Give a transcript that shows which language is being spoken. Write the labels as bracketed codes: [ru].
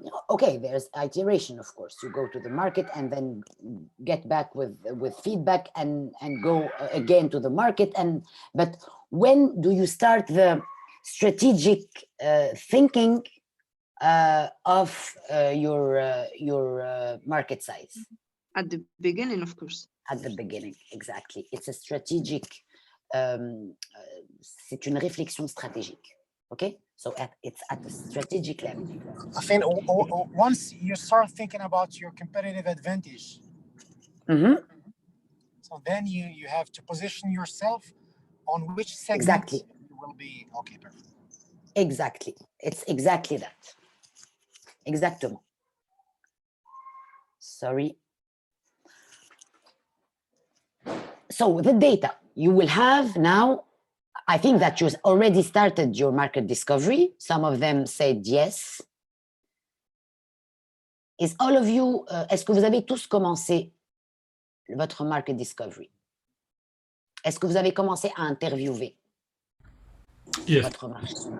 [en] Okay, there's iteration, of course. You go to the market and then get back with feedback and go again to the market. But when do you start the strategic thinking of your market size? At the beginning, of course. At the beginning, exactly. It's a strategic, [fr] c'est une réflexion stratégique. [en] Okay, so it's at the strategic level. I think once you start thinking about your competitive advantage, so then you have to position yourself on which segment exactly you will be. Okay, perfect. Exactly, it's exactly that. Exactement. Sorry. So the data you will have now. I think that you already started your market discovery. Some of them said yes. Is all of you, [fr] est-ce que vous avez tous commencé votre market discovery? Est-ce que vous avez commencé à interviewer votre marché?